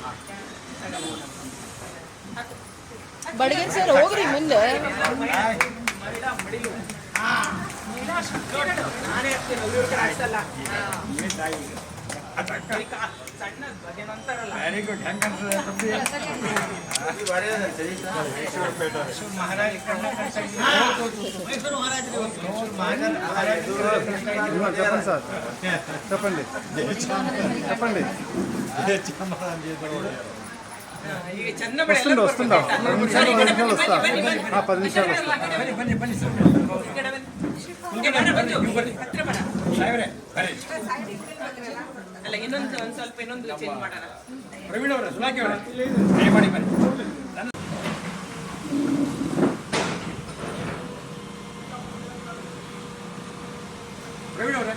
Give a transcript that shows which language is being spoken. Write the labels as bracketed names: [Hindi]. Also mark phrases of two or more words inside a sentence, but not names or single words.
[Kannada] ಬಡಗನ್ ಸರ್ ಹೋಗ್ರಿ ಮುಂದೆ. [English] very good [Kannada] ಹೆಂಗೆ ಅನ್ಸುತ್ತೆ [Telugu] చెప్పండి సార్ చెప్పండి చెప్పండి [Kannada] ಈಗ ಚೆನ್ನ [Telugu] వస్తుందా వస్తుందా 10 నిమిషాలు వస్తా 10 నిమిషాలు వస్తా [Kannada] ಬನ್ನಿ ಬನ್ನಿ ಸರ್ ಸಾಹೇಬ್ರೆ ಬರ್ರಿ ಅಲ್ಲ ಇನ್ನೊಂದು ಒಂದು ಸ್ವಲ್ಪ ಇನ್ನೊಂದು ಚೇಂಜ್ ಮಾಡೋಣ. ಪ್ರವೀಣ್ ಅವರೇ ಸುಲಾಕಿ ಅವರೇ ದಯಮಾಡಿ ಬನ್ನಿ ಪ್ರವೀಣ್ ಅವರೇ